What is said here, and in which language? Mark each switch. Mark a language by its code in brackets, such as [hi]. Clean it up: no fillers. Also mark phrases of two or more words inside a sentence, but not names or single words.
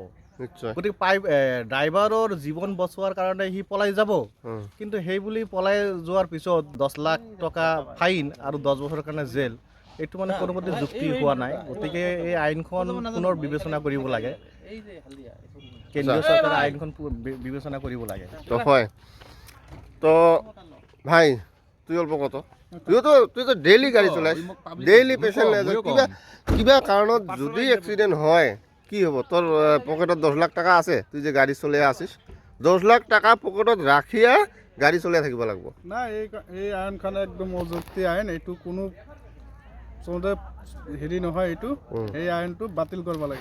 [as] গতিকে ড্ৰাইভাৰৰ জীৱন বচোৱাৰ কাৰণে সি পলাই যাব, কিন্তু সেই বুলি পলাই যোৱাৰ পিছত 10 লাখ টকা ফাইন আৰু 10 বছৰৰ কাৰণে জেল, এইটো মানে কোনোমতে যুক্তি হোৱা নাই। গতিকে এই আইনখন পুনৰ বিবেচনা কৰিব লাগে, কেন্দ্ৰীয় চৰকাৰে আইনখন বিবেচনা কৰিব লাগে। তো হয় তো ভাই তুই অল্প কত, তুই তো ডেইলি গাড়ী চলাইছ, ডেইলি পেচেণ্ট কিবা কাৰণত যদি এক্সিডেণ্ট হয় কি হ'ব? তোৰ পকেটত 10 লাখ টকা আছে, তুই যে গাড়ী চলাই আছিস, 10 লাখ টকা পকেটত ৰাখিয়ে গাড়ী চলাই থাকিব লাগিব না। এই আইনখন একদম অযুক্তি আইন, এইটো কোনো হেৰি নহয়, এইটো এই আইনটো বাতিল কৰিব লাগে।